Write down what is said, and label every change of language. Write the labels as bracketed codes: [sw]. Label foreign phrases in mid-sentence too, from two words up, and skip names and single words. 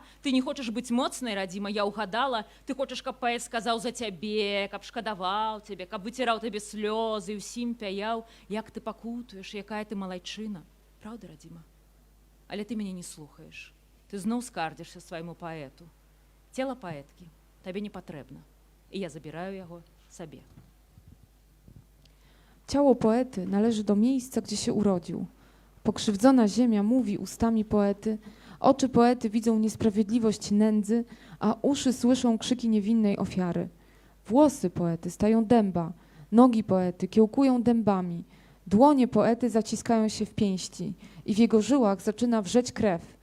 [be] Ты не хочаш быць моцнай, радзіма, я ўгадала? Ты хочаш, каб паэт сказаў за цябе, каб шкадаваў цябе, каб выціраў табе слёзы і ўсім пяяў, як ты пакутуеш, якая ты малайчына. Праўда, радзіма? Але ты мяне не слухаеш. Ты зноў скардзішся свайму паэту. Цела паэткі табе не патрэбна, і я забіраю яго сабе. [pl] Ciało poety należy do miejsca, gdzie się urodził. Pokrzywdzona ziemia mówi ustami poety, oczy poety widzą niesprawiedliwość nędzy, a uszy słyszą krzyki niewinnej ofiary. Włosy poety stają dęba, nogi poety kiełkują dębami, dłonie poety zaciskają się w pięści i w jego żyłach zaczyna wrzeć krew.